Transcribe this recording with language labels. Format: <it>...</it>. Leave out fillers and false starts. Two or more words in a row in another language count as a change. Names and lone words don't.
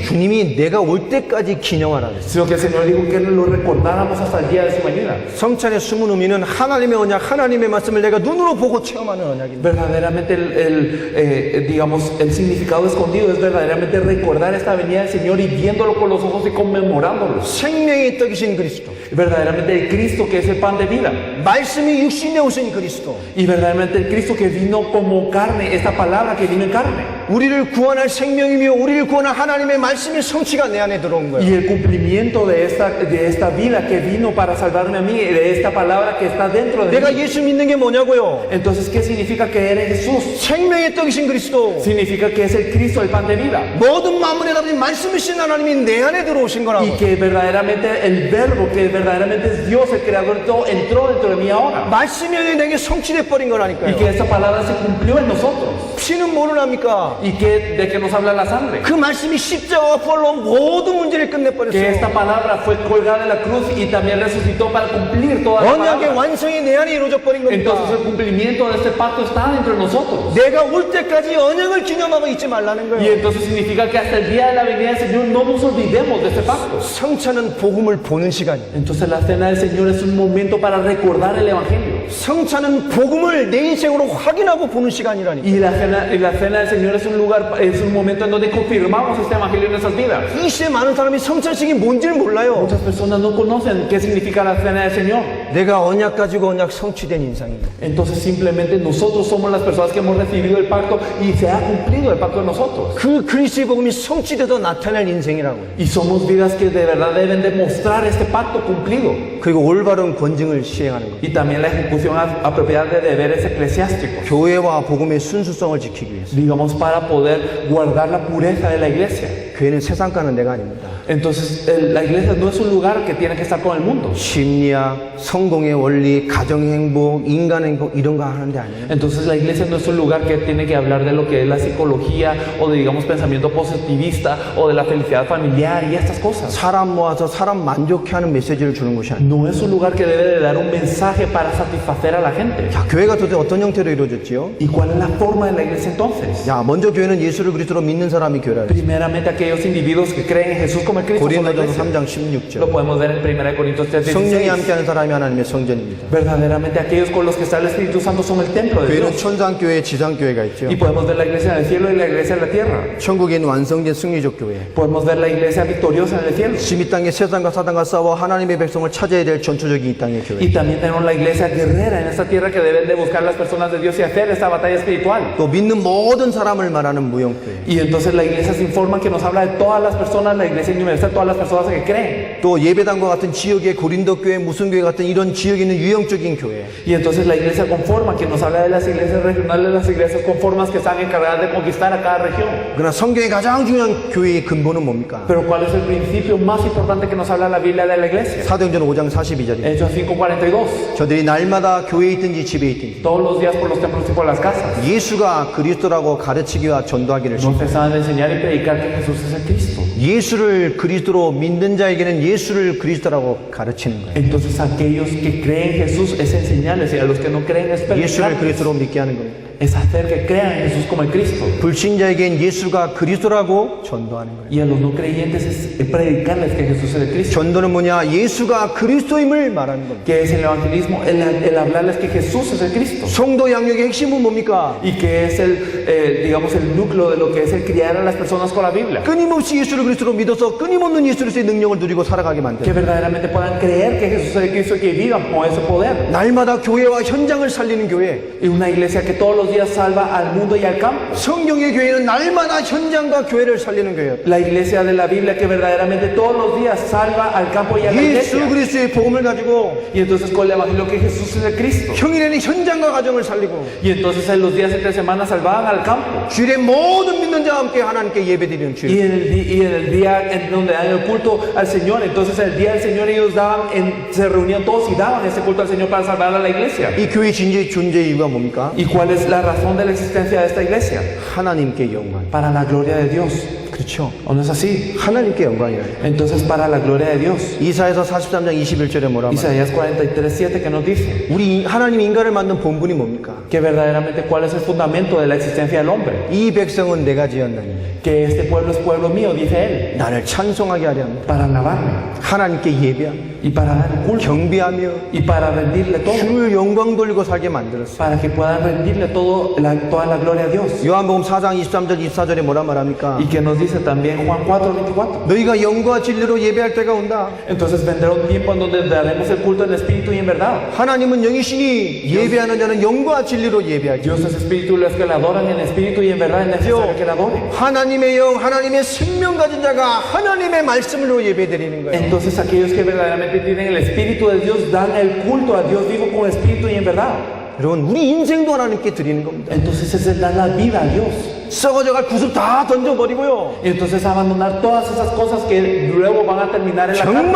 <ko>주님이 내가 올 때까지 기념하라 그랬어요.</ko> <es>sino que el Señor dijo que lo recordáramos hasta el día de su venida.</es> <ko>성찬의 숨은 의미는 하나님의 언약, 하나님의 말씀을 내가 눈으로 보고 체험하는 언약입니다.</ko> <es>Verdaderamente digamos, el significado escondido es verdaderamente recordar esta venida del Señor y viéndolo con los ojos y conmemorándolo.</es> <ko>생명의 떡이신 그리스도,</ko> <es>Verdaderamente el Cristo que es el pan de vida.</es> <ko>말씀이 육신에 오신 그리스도,</ko> <es>Y verdaderamente el Cristo que vino como carne, esta palabra que vino en carne.</es> <ko>우리를 구원할 생명이며 우리를 구원할 하나님의 말씀의 성취가 내 안에 들어온</ko> <es>Y</es> <ko>거예요.</ko> <es>el cumplimiento de esta vida que vino para salvarme a mí, de esta palabra que está dentro de</es> <ko>내가</ko> <es>mí.</es> <ko>예수 믿는 게 뭐냐고요?</ko> <es>Entonces, ¿qué significa creer en Jesús?</es> <ko>생명의 떡이신 그리스도,</ko> <es>Significa que es el Cristo, el pan de vida.</es> <ko>모든 만물의 답인 말씀이신 하나님이 내 안에 들어오신 거라고.</ko> <es>Y que verdaderamente el verbo, que verdaderamente es Dios, el creador de todo, entró dentro de mí ahora.</es> <ko>말씀이 내게 성취돼 버린</ko> <es>Y</es> <ko>거라니까요.</ko> <es>que esta palabra se cumplió en nosotros.</es> <ko>피는 뭐를 합니까?</ko> <es>¿Y de qué nos habla la sangre?</es> <ko>그 말씀이 십자가와 부활로 모든 문제를</ko> <es>Que</es> <ko>끝내버렸어요.</ko> <es>esta palabra fue colgada en la cruz y también resucitó para cumplir toda la</es> <ko>언약의</ko> <es>palabra.</es> <ko>완성이 내 안에 이루어져 버린</ko> <es>Entonces</es> <ko>겁니다.</ko> <es>el cumplimiento de este pacto está dentro de nosotros.</es> <ko>내가 올 때까지 언약을 기념하고 있지 말라는</ko> <es>Y</es> <ko>거예요.</ko> <es>entonces significa que hasta el día de la venida del Señor no nos olvidemos de este pacto.</es> <ko>성찬은 복음을 보는 시간이에요.</ko> <es>Entonces la cena del Señor es un momento para recordar el Evangelio.</es> <ko>성찬은 복음을 내 인생으로 확인하고 보는 시간이라니까.</ko> <es>Y la cena del Señor es un momento en donde confirmamos este Evangelio en nuestras vidas.</es> <ko>이 시대 많은 사람이 성찬식이 뭔지를 몰라요.</ko> <es>Muchas personas no conocen qué significa la cena del Señor.</es> <ko>내가 언약 가지고 언약 성취된 인생입니다.</ko> <es>Entonces simplemente nosotros somos las personas que hemos recibido el pacto y se ha cumplido el pacto de nosotros.</es> <ko>그 그리스도의 복음이 성취돼서 나타날 인생이라고요.</ko> <es>Y somos vidas que de verdad deben demostrar este pacto cumplido.</es> <ko>그리고 올바른 권징을 시행하는 거예요.</ko> <es>Y también la ejecución apropiada de deberes eclesiásticos.</es> <ko>교회와 복음의 순수성을 지키기 위해서.</ko> <es>Digamos, para poder guardar la pureza de la iglesia.</es> <ko>교회는 세상 가는 데가 아닙니다.</ko> <es>Entonces, la iglesia no es un lugar que tiene que estar con el mundo.</es> <ko>심리학, 성공의 원리, 가정 행복, 인간 행복 이런 거 하는 데 아니에요.</ko> <es>Entonces, la iglesia no es un lugar que tiene que hablar de lo que es la psicología o de, digamos, pensamiento positivista o de la felicidad familiar y estas cosas.</es> <ko>사람 모아서 사람 만족해 하는 메시지를 주는 것이 아니에요.</ko> <es>No es un lugar que debe de dar un mensaje para satisfacer a la gente.</es> <ko>자, 교회가 도대체 어떤 형태로 이루어졌지요?</ko> <es>¿Y cuál es la forma de la iglesia entonces?</es> <ko>야, 먼저 교회는 예수를 그리스도로 믿는 사람이 교회라.</ko> <es>Primeramente, aquellos individuos que creen en Jesús como el Cristo son la</es> <ko>고린도전서</ko> <es>iglesia.</es> <ko>3장 16절.</ko> <es>Lo podemos ver en 1 Corintios</es> <ko>성령이</ko> <es>3:16.</es> <ko>함께하는 사람이 하나님의 성전입니다.</ko> <es>Verdaderamente aquellos con los que está el Espíritu Santo son el templo de</es> <ko>교회는</ko> <es>Dios.</es> <ko>천상교회, 지상교회가 있죠.</ko> <es>Y podemos ver la iglesia en el cielo y la iglesia en la tierra.</es> <ko>천국에 있는 완성된 승리적 교회.</ko> <es>Podemos ver la iglesia victoriosa en el cielo.</es> <ko>지금 이 땅에 세상과 사단과 싸워 하나님의 백성을 찾아야 될 전투적인 이 땅의 교회.</ko> <es>Y también tenemos la iglesia guerrera en esta tierra que deben de buscar las personas de Dios y hacer esta batalla espiritual.</es> <ko>또 믿는 모든 사람을 말하는 무형교회.</ko> <es>Y entonces la iglesia se informa que nos habla de todas las personas, la iglesia universal, todas las personas que creen.</es> <ko>또 예배당과 같은 지역의 고린도 교회, 무슨 교회 같은 이런 지역에 있는 유형적인 교회.</ko> <es>Y entonces la iglesia conforma, que nos habla de las iglesias regionales, las iglesias conformas que están encargadas de conquistar a cada región.</es> <ko>그러나 성경의 가장 중요한 교회의 근본은 뭡니까?</ko> <es>Pero ¿cuál es el principio más importante que nos habla la Biblia de la iglesia?</es> <ko>사도행전 5장 42절입니다.</ko> <es>Hechos 5:42.</es> <ko>저들이 날마다 교회에 있든지 집에 있든지</ko> <es>Todos los días por los templos y por las casas.</es> <ko>예수가 그리스도라고 가르치기와 전도하기를</ko> <es>No</es> <ko>시킵니다.</ko> <es>cesaban de enseñar y predicar que Jesús es el Cristo.</es> <ko>예수를 그리스도로 믿는 자에게는 예수를 그리스도라고 가르치는 거예요.</ko> <es>Entonces aquellos que creen en Jesús es enseñarles y a los que no creen es</es> <ko>예수를</ko> <es>predicarles.</es> <ko>그리스도로 믿게 하는 겁니다.</ko> <es>Es hacer que crean en Jesús como el Cristo.</es> <ko>불신자에겐 예수가 그리스도라고 전도하는 거예요.</ko> <es>Y a los no creyentes es predicarles que Jesús es el Cristo.</es> <ko>전도는 뭐냐? 예수가 그리스도임을 말하는 겁니다.</ko> <es>¿Qué es el evangelismo? El hablarles que Jesús es el Cristo.</es> <ko>성도 양육의 핵심은 뭡니까?</ko> <es>Y que es digamos, el núcleo de lo que es el criar a las personas con la Biblia.</es> <ko>끊임없이 예수를 그리스도로 믿어서 끊임없는 예수로서의 능력을 누리고 살아가게</ko> <es>Que</es> <ko>만드는</ko> <es>verdaderamente puedan creer que Jesús es el Cristo y que vivan con ese poder.</es> <ko>날마다 교회와 현장을 살리는 교회.</ko> <es>Y una iglesia que todos los días salva al mundo y al campo.</es> <ko>성경의 교회는 날마다 현장과 교회를 살리는 교회예요.</ko> <es>La iglesia de la Biblia que verdaderamente todos los días salva al campo y a la</es> <ko>예수</ko> <es>iglesia.</es> <ko>그리스도의 복음을 가지고</ko> <es>Y entonces con el evangelio que Jesús es el Cristo.</es> <ko>평일에는 현장과 가정을 살리고</ko> <es>Y entonces en los días entre semanas salvaban al campo.</es> <ko>주일에 모든 믿는 자와 함께 하나님께 예배드리는 주일.</ko> <es>Y en el día en donde dan el culto al Señor, entonces el día del Señor ellos se reunían todos y daban ese culto al Señor para salvar a la iglesia.</es> <ko>이 교회 존재의 이유가 뭡니까?</ko> <es>¿Y cuál es la razón de la existencia de esta iglesia?</es> <ko>하나님께 영광.</ko> <es>Para la gloria de Dios.</es> <ko>그렇죠.</ko> <es>¿O no es así?</es> <ko>하나님께 영광이에요.</ko> <es>Entonces para la gloria de Dios.</es> <ko>이사야서 43장 21절에 뭐라 말이에요?</ko> <es>Isaías 43:7 que nos dice</es> <ko>우리 하나님 인간을 만든 본분이 뭡니까?</ko> <es>que verdaderamente cuál es el fundamento de la existencia del hombre.</es> <ko>이 백성은 내가 지었나니</ko> <es>Que este pueblo es pueblo mío, dice él,</es> <ko>나를 찬송하게 하려 합니다.</ko> <es>para alabarme</es> <ko>하나님께 예배하며</ko> <es>y para dar culto</es> <ko>경배하며</ko> <es>y para rendirle todo,</es> <ko>주를 영광 돌리고 살게 만들었어요.</ko> <es>para que puedan rendirle toda la gloria a Dios.</es> <ko>요한복음 4장 23절 24절에 뭐라 말합니까?</ko> <es>Y que nos dice también Juan 4:24.</es> <ko>너희가 영과 진리로 예배할 때가 온다.</ko> <es>Entonces vendrá un tiempo en donde daremos el culto en espíritu y en verdad.</es> <ko>하나님은 영이시니 예배하는 자는 영과 진리로 예배하지.</ko> <es>Dios es espíritu y los que le adoran en espíritu y en verdad es necesario que le adoren.</es> <ko>하나님의 영, 하나님의 생명 가진 자가 하나님의 말씀으로 예배드리는 거예요.</ko> <es>Entonces aquellos que verdaderamente tienen el espíritu de Dios dan el culto a Dios vivo con espíritu y en verdad.</es> <ko>여러분, 우리 인생도 하나님께 드리는 겁니다.</ko> <es>Entonces ese es dar la vida a Dios.</es> <ko>썩어져갈 구습 다 던져버리고요.</ko> <es>Y entonces abandonar todas esas cosas que luego van a terminar en la carne,</es>